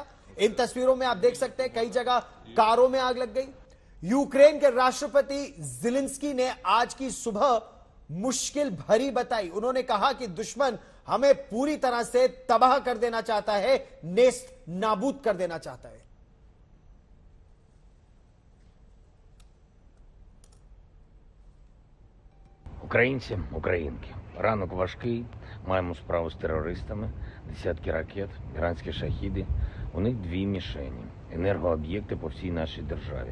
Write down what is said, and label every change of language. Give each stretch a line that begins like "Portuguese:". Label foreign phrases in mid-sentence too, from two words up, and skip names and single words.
Hindi: इन तस्वीरों में आप देख सकते हैं कई जगह कारों में आग लग गई। यूक्रेन के राष्ट्रपति ज़ेलेंस्की ने आज की सुबह मुश्किल भरी बताई। उन्होंने कहा कि दुश्मन हमें पूरी तरह से तबाह कर देना चाहता है, नेस्त नाबूद कर देना चाहता है।
Ukrainian: Українці, українки, ранок важкий, маємо справу з терористами, десятки ракет, іранські шахіди. У них дві мішені – енергооб'єкти по всій нашій державі.